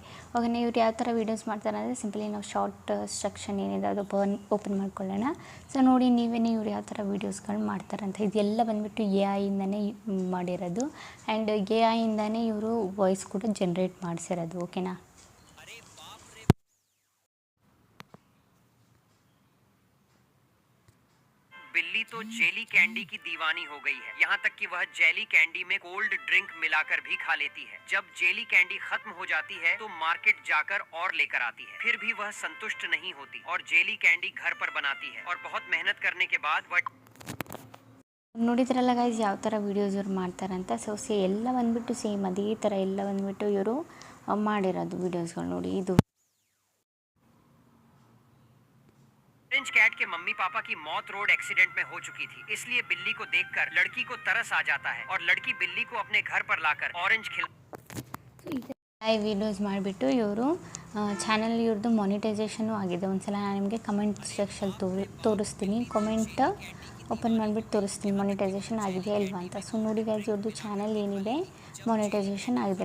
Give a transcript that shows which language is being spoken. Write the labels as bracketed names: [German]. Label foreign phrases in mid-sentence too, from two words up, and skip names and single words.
[Kannada] ಅವಾಗ ಇವ್ರು ಯಾವ ಥರ ವೀಡಿಯೋಸ್ ಮಾಡ್ತಾರೆ ಅಂದರೆ, ಸಿಂಪಲಿ ನಾವು ಶಾರ್ಟ್ ಸ್ಟ್ರಕ್ಷನ್ ಏನಿದೆ ಅದು ಓಪನ್ ಮಾಡ್ಕೊಳ್ಳೋಣ. ಸೊ ನೋಡಿ ನೀವೇ ಇವ್ರು ಯಾವ ಥರ ವೀಡಿಯೋಸ್ಗಳು ಮಾಡ್ತಾರಂತ. ಇದೆಲ್ಲ ಬಂದುಬಿಟ್ಟು AI ಇಂದನೇ ಮಾಡಿರೋದು ಆ್ಯಂಡ್ AI ಇಂದನೇ ಇವರು ವಾಯ್ಸ್ ಕೂಡ ಜನ್ರೇಟ್ ಮಾಡಿಸಿರೋದು. ಓಕೆನಾ? [Hindi] बिल्ली तो [English] jelly candy [Hindi] की दीवानी हो गई है, यहाँ तक कि वह [English] jelly candy [Hindi] में [English] cold drink [Hindi] मिलाकर भी खा लेती है। जब [English] jelly candy [Hindi] खत्म हो जाती है तो मार्केट जाकर और लेकर आती है। फिर भी वह संतुष्ट नहीं होती और [English] jelly candy [Hindi] घर पर बनाती है और बहुत मेहनत करने के बाद वह [Kannada] ನೋಡಿದ್ರಲ್ಲ ಗೈಸ್ ಯಾವ ಥರ ವೀಡಿಯೋಸ್ ಇವ್ರು ಮಾಡ್ತಾರಂತ. ಸೊ ಎಲ್ಲ ಬಂದುಬಿಟ್ಟು ಸೇಮ್ ಅದೇ ಥರ ಎಲ್ಲ ಬಂದುಬಿಟ್ಟು ಇವರು ಮಾಡಿರೋದು ವೀಡಿಯೋಸ್ಗಳು. ನೋಡಿ ಇದು [English] orange cat [Hindi] के मम्मी पापा की मौत [English] road accident [Hindi] में हो चुकी थी, इसलिए बिल्ली को देखकर लड़की को तरस आ जाता है और लड़की बिल्ली को अपने घर पर लाकर ऑरेंज खिला [Kannada] ವೀಡಿಯೋಸ್ ಮಾಡಿಬಿಟ್ಟು ಇವರು ಚಾನಲ್ ಇವ್ರದ್ದು ಮಾನಿಟೈಸೇಷನ್ನು ಆಗಿದೆ. ಒಂದ್ಸಲ ನಾನು ನಿಮಗೆ [English] comment section [Kannada] ತೋರಿಸ್ತೀನಿ. [English] comment open [Kannada] ಮಾಡಿಬಿಟ್ಟು ತೋರಿಸ್ತೀನಿ ಮಾನಿಟೈಸೇಷನ್ ಆಗಿದೆಯಾ ಇಲ್ವಾ ಅಂತ. ಸೊ ನೋಡಿ ಗೈಸ್, ಇವ್ರದ್ದು ಚಾನಲ್ ಏನಿದೆ ಮಾನಿಟೈಸೇಷನ್ ಆಗಿದೆ.